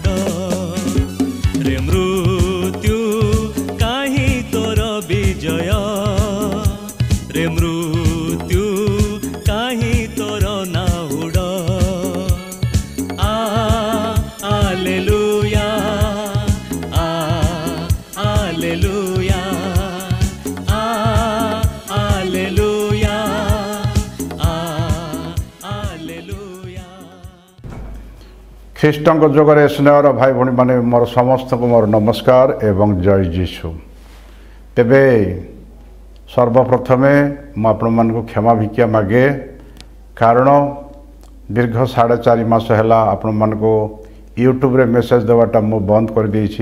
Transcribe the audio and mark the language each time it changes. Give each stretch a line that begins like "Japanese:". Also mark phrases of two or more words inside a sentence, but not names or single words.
Odia: ରେ ମୃତ୍ୟୁ କାହିଁ ତୋର ବିଜୟ ରେ ମୃତ୍ୟୁ କାହିଁ ତୋର ନାହୁଡ଼ ଆଲେଲୁୟା ଆଲେଲୁୟା ଆଲେଲୁୟା ଆଲେଲୁୟା। ଖ୍ରୀଷ୍ଟଙ୍କ ଯୋଗରେ ସ୍ନେହର ଭାଇ ଭଉଣୀ ମାନେ ମୋର ସମସ୍ତଙ୍କୁ ମୋର ନମସ୍କାର ଏବଂ ଜୟ ଯୀଶୁ। ତେବେ ସର୍ବପ୍ରଥମେ ମୁଁ ଆପଣମାନଙ୍କୁ କ୍ଷମା ଭିକ୍ଷା ମାଗେ, କାରଣ ଦୀର୍ଘ 4.5 ମାସ ହେଲା ଆପଣମାନଙ୍କୁ ୟୁଟ୍ୟୁବରେ ମେସେଜ ଦେବାଟା ମୁଁ ବନ୍ଦ କରିଦେଇଛି।